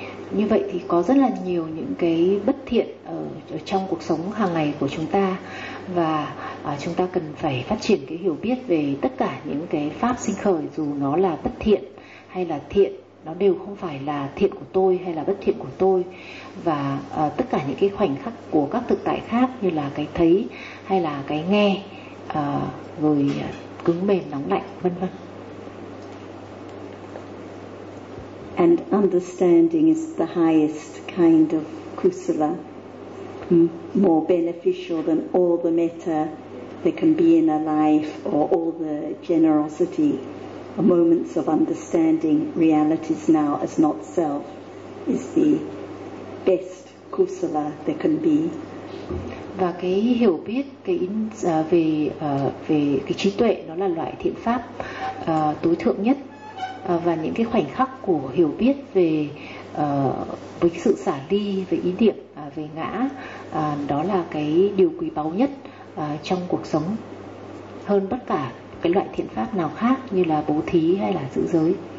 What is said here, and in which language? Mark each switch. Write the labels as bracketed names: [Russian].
[Vietnamese] Như vậy thì có rất là nhiều những cái bất thiện ở trong cuộc sống hàng ngày của chúng ta, và chúng ta cần phải phát triển cái hiểu biết về tất cả những cái pháp sinh khởi, dù nó là bất thiện hay là thiện, nó đều không phải là thiện của tôi hay là bất thiện của tôi. Và tất cả những cái khoảnh khắc của các thực tại khác, như là cái thấy hay là cái nghe, rồi cứng mềm nóng lạnh, vân vân. [English] And understanding is the highest kind of kusala, more beneficial than all the metta that can be in a life or all the generosity. Moments of understanding realities now as not self is the best kusala that can be. [Vietnamese] Và cái hiểu biết cái về về cái trí tuệ, nó là loại thiện pháp tối thượng nhất. Và những cái khoảnh khắc của hiểu biết về với sự xả ly, về ý niệm, về ngã, đó là cái điều quý báu nhất trong cuộc sống, hơn bất cả cái loại thiện pháp nào khác như là bố thí hay là giữ giới.